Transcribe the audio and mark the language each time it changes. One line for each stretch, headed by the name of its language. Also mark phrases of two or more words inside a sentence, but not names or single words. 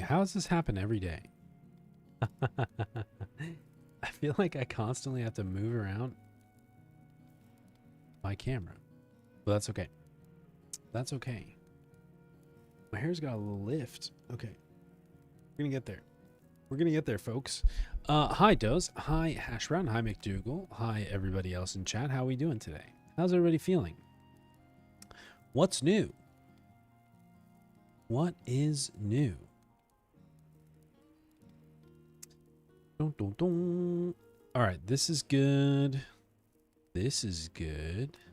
English: How does this happen every day? I feel like I constantly have to move around my camera. But that's okay. That's okay. My hair's got a little lift. Okay. We're gonna get there. We're gonna get there, folks. Hi, Doze. Hi, Hashround. Hi, McDougal. Hi, everybody else in chat. How are we doing today? How's everybody feeling? What's new? What is new? Dun, dun, dun. All right, this is good. This is good.